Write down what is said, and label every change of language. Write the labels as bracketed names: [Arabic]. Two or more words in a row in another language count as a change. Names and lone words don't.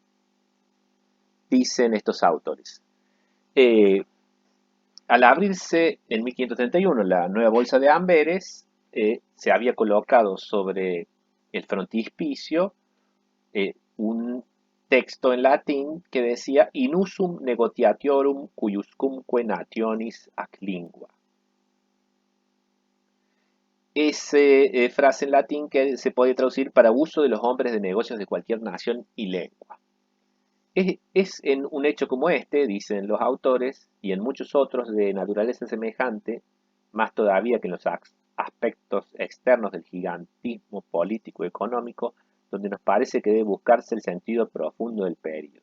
[Spanish] Dicen estos autores, eh, al abrirse en 1531 la nueva bolsa de Amberes, se había colocado sobre el frontispicio un texto en latín que decía [Latin] In usum negotiatorum cuiuscumque nationis ac lingua. [Spanish] Esa frase en latín que se puede traducir para uso de los hombres de negocios de cualquier nación y lengua. Es en un hecho como este, dicen los autores, y en muchos otros de naturaleza semejante, más todavía que en los aspectos externos del gigantismo político-económico, donde nos parece que debe buscarse el sentido profundo del periodo.